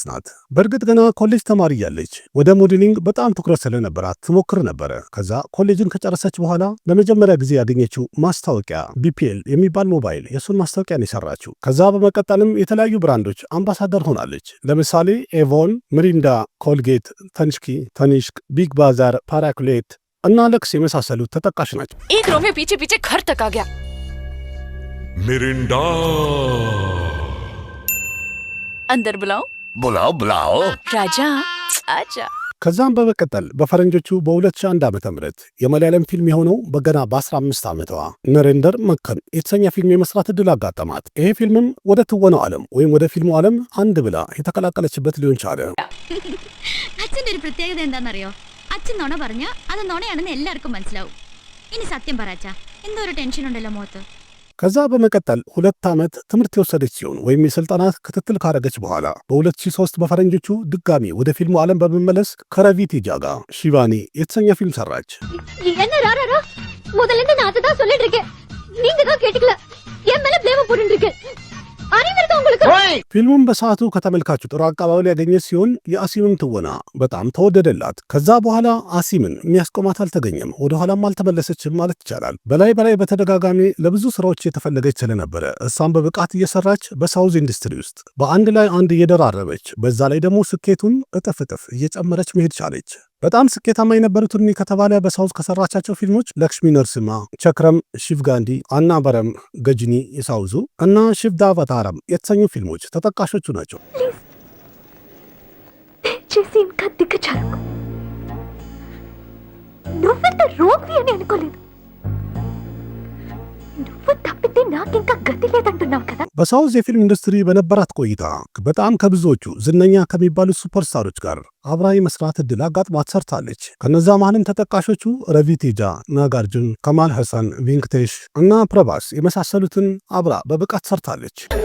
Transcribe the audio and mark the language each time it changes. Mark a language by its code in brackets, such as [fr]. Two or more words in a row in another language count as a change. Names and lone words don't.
[am] ናት። በእርግጥ ገና ኮሌጅ ተማሪ ያለች ወደ ሞዴሊንግ በጣም ትኩረት ስለነበራት ትሞክር ነበረ። ከዛ ኮሌጅን ከጨረሰች በኋላ ለመጀመሪያ ጊዜ ያገኘችው ማስታወቂያ ቢፒኤል የሚባል ሞባይል የሱን ማስታወቂያን የሰራችው። ከዛ በመቀጠልም የተለያዩ ብራንዶች አምባሳደር ሆናለች። ለምሳሌ ኤቮን፣ ሚሪንዳ፣ ኮልጌት፣ ተኒሽክ፣ ቢግ ባዛር፣ ፓራኩሌት እና ለክስ የመሳሰሉት ተጠቃሽ ናቸው። [hi] एक रो में पीछे पीछे घर तक आ गया। मिरिंडा अंदर बुलाओ। बुलाओ बुलाओ राजा आजा। [am] ከዛም በመቀጠል በፈረንጆቹ በ2001 ዓ.ም የመለያለም ፊልም የሆነው በገና በ15 ዓመቷ ነሬንደር መከን የተሰኘ ፊልም የመስራት ዕድል አጋጠማት። ይሄ ፊልምም ወደ ትወናው ዓለም ወይም ወደ ፊልሙ ዓለም አንድ ብላ የተቀላቀለችበት ሊሆን ቻለ። [ml] അച്ഛൻ്റെ ഒരു പ്രത്യേകത എന്താണെന്നറിയോ? അച്ഛൻ നുണ പറഞ്ഞ അത് നുണയാണെന്ന് എല്ലാവർക്കും മനസ്സിലാവും. ഇനി സത്യം പറ അച്ഛാ, എന്തോ ഒരു ടെൻഷൻ ഉണ്ടല്ലോ മുഖത്ത്. [am] ከዛ በመቀጠል 2 ዓመት ትምህርት የወሰደች ሲሆን ወይም የስልጠናት ክትትል ካረገች በኋላ በ2003 በፈረንጆቹ ድጋሚ ወደ ፊልሙ ዓለም በመመለስ ከረቪቴጃ ጋር ሺቫኒ የተሰኘ ፊልም ሰራች። [ta] என்ன ராரா முதல்ல இருந்து நான் அதான் சொல்லிட்டு இருக்கேன், நீங்க தான் கேட்டுக்கல. என் மேல ப்ளேம் போட்டுட்டு இருக்கேன். அறிவிருக்க உங்களுக்கு. [am] ፊልሙም በሰዓቱ ከተመልካቹ ጥሩ አቀባበል ያገኘ ሲሆን የአሲምን ትወና በጣም ተወደደላት። ከዛ በኋላ አሲምን የሚያስቆማት አልተገኘም፣ ወደ ኋላም አልተመለሰችም ማለት ይቻላል። በላይ በተደጋጋሚ ለብዙ ስራዎች የተፈለገች ስለነበረ እሷም በብቃት እየሰራች በሳውዝ ኢንዱስትሪ ውስጥ በአንድ ላይ አንድ እየደራረበች በዛ ላይ ደግሞ ስኬቱን እጥፍ እየጨመረች መሄድ ቻለች። በጣም ስኬታማ የነበሩትን ከተባለ በሳውዝ ከሰራቻቸው ፊልሞች ለክሽሚ ነርስማ፣ ቸክረም ሺቭጋንዲ፣ አናበረም ገጅኒ የሳውዙ እና ሺቭዳቫታረም የተሰኙ ፊልሞች ተጠቃሾቹ ናቸው። [te] చేసి ఇంకా దిగజారు నువ్వెంత రోగి అని అనుకోలేదు. నువ్వు తప్పితే నాకింకా గతి లేదంటున్నావు కదా. [am] በሳውዝ የፊልም ኢንዱስትሪ በነበራት ቆይታ በጣም ከብዙዎቹ ዝነኛ ከሚባሉ ሱፐርስታሮች ጋር አብራ የመስራት ዕድል አጋጥሟት ሰርታለች። ከነዛ መሃልም ተጠቃሾቹ ረቪቴጃ፣ ናጋርጁን፣ ከማል ሐሰን፣ ቬንክቴሽ እና ፕረባስ የመሳሰሉትን አብራ በብቃት ሰርታለች።